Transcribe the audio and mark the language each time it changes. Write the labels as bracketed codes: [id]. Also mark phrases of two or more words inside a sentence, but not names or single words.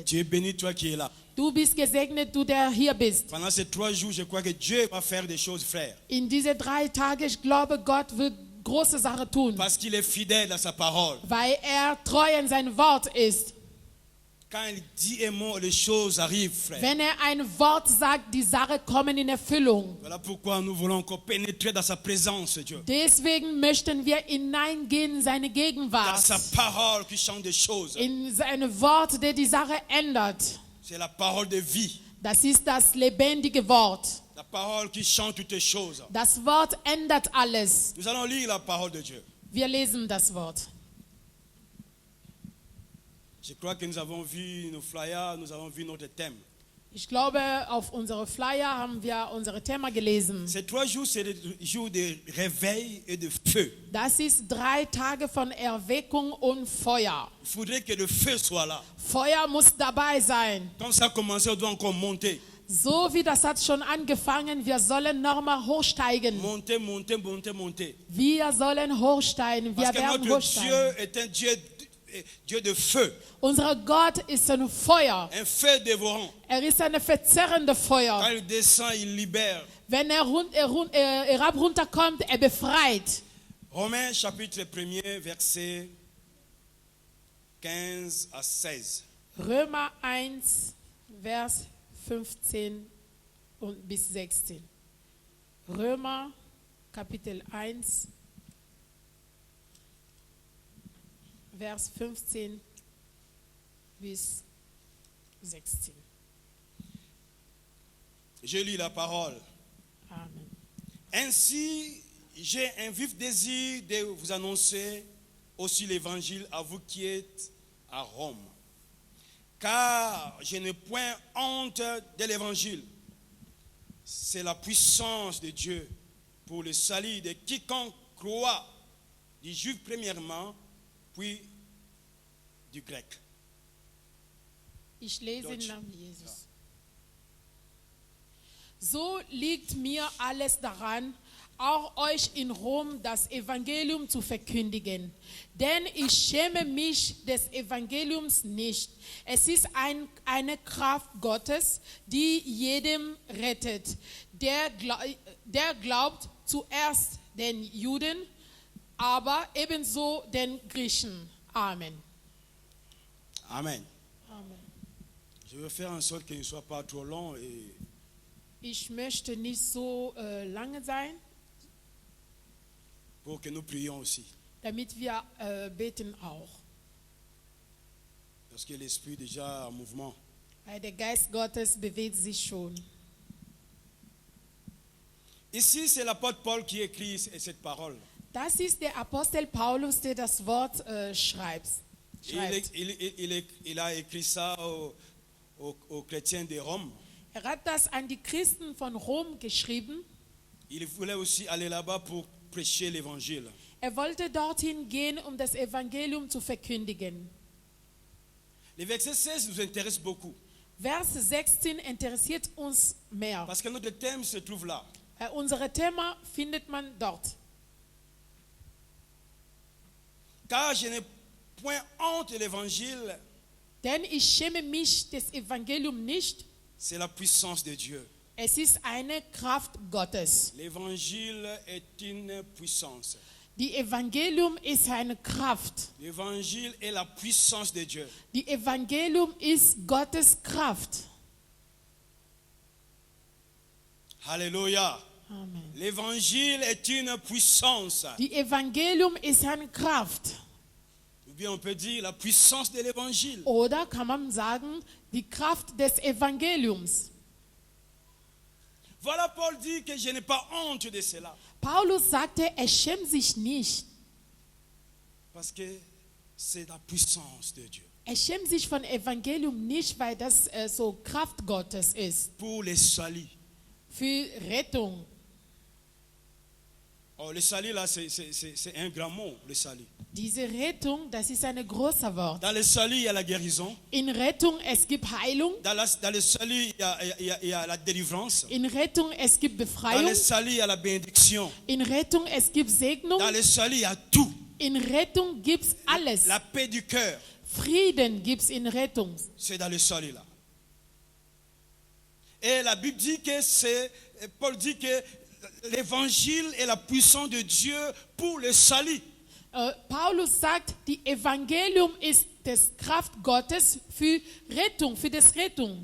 [fr] Dieu bénit toi qui es là. [de] Du bist gesegnet, du der hier bist. [fr] Pendant ces 3 jours, je crois que Dieu va faire des choses, frère. [de] In diese 3 Tage, ich glaube, Gott wird große Sachen tun, [fr] Parce qu'il est fidèle à sa parole. [de] weil treu in sein Wort ist. [fr] Quand il dit un mot, les choses arrivent, frère. [de] Wenn ein Wort sagt, die Sachen kommen in Erfüllung. [fr] Voilà pourquoi nous voulons encore pénétrer dans sa présence, Dieu. [de] Deswegen möchten wir hineingehen in seine [fr] Dans [de] Gegenwart, [fr] sa parole qui change des choses. [de] in seine Wort, der die Sache ändert. [fr] C'est la parole de vie. [de] Das ist das lebendige Wort. [fr] La parole qui change toutes les choses. [de] Das Wort ändert alles. [fr] Nous allons lire la parole de Dieu. [de] Wir lesen das Wort. [fr] Je crois que nous avons vu nos flyers, nous avons vu notre thème. [de] Ich glaube, auf unsere Flyer haben wir unsere Thema gelesen. [fr] Ces 3 jours, c'est des jours de réveil et de feu. [de] Das ist 3 Tage von Erweckung und Feuer. [fr] Il faudrait que le feu soit là. [de] Feuer muss dabei sein. [fr] Comme ça a commencé, on doit encore monter. [de] So wie das hat schon angefangen, wir sollen nochmal hochsteigen. [fr] Monter, monter, monter, monter. [de] Wir sollen hochsteigen, wir [fr] Parce que [de] werden [fr] notre [de] hochsteigen. [fr] Dieu est un Dieu de feu. [de] Unser Gott ist ein Feuer. [fr] Un feu dévorant. [de] Ist ein verzerrende [fr] Quand [de] Feuer. [fr] il descend, il libère. [de] Wenn runterkommt, befreit. [fr] Romains chapitre 1er, verset 15 à 16. [de] Römer 1, Vers 15 bis 16. Römer, Kapitel 1, Vers 15 bis 16. [fr] Je lis la parole. Amen. Ainsi, j'ai un vif désir de vous annoncer aussi l'évangile à vous qui êtes à Rome. Car je n'ai point honte de l'évangile. C'est la puissance de Dieu pour le salut de quiconque croit, du juif premièrement, puis du grec. [de] Ich lese im Deutsch. Namen Jesus. So liegt mir alles daran, auch euch in Rom das Evangelium zu verkündigen. Denn ich schäme mich des Evangeliums nicht. Es ist eine Kraft Gottes, die jedem rettet, der glaubt zuerst den Juden, aber ebenso den Griechen. Amen. Amen. Amen. [fr] Je veux faire en sorte qu'il ne soit pas trop long et [de] Ich möchte nicht so lange sein, [fr] pour que nous prions aussi. [de] damit wir beten auch. [fr] Parce que l'esprit est déjà en mouvement. [de] Weil der Geist Gottes bewegt sich schon. [fr] Ici, c'est l'apôtre Paul qui écrit cette parole. [de] Das ist der Apostel Paulus, der das Wort schreibt. [fr] Il a écrit ça aux chrétiens de Rome. [de] Hat das an die Christen von Rom geschrieben. [fr] Il voulait aussi aller là-bas pour prêcher l'évangile. [de] Wollte dorthin gehen, um das Evangelium zu verkündigen. [fr] Le verset 16 nous intéresse beaucoup. [de] Vers 16 interessiert uns mehr. [fr] Parce que notre thème se trouve là. [de] Unser Thema findet man dort. [fr] Car je n'ai point honte de l'évangile. [de] Denn ich schäme mich des Evangeliums nicht. [fr] C'est la puissance de Dieu. [de] Es ist eine Kraft Gottes. [fr] L'évangile est une puissance. [de] Die Evangelium ist eine Kraft. [fr] L'évangile est la puissance de Dieu. [de] Die Evangelium ist Gottes Kraft. [fr] Alléluia. Amen. L'évangile est une puissance. [de] Die Evangelium ist eine Kraft. [fr] Ou bien on peut dire la puissance de l'évangile. [de] Oder kann man sagen, die Kraft des Evangeliums. [fr] Voilà, Paul dit que je n'ai pas honte de cela. [de] Paulus sagte, schämt sich nicht. [fr] Parce que c'est la puissance de Dieu. [de] Schämt sich von Evangelium nicht, weil das so Kraft Gottes ist. [fr] Pour les saluts. [de] Für Rettung. [fr] Oh, le salut là, c'est un grand mot, le salut. [de] Diese Rettung, das ist ein großer Wort. [fr] Dans le salut, il y a la guérison. [de] In Rettung, es gibt Heilung. [fr] Dans le salut, il y a la délivrance. [de] In Rettung, es gibt [fr] Dans [de] Befreiung. [fr] le salut, il y a la bénédiction. [de] In Rettung, es gibt Segnung. [fr] Dans le salut, il y a tout. [de] In Rettung gibt's alles. [fr] La paix du cœur, [de] Frieden gibt's in Rettung. [fr] c'est dans le salut là. Et la Bible dit que Paul dit que l'évangile est la puissance de Dieu pour le salut. [de] Paulus sagt, die Evangelium ist das Kraft Gottes für Rettung, für das Rettung.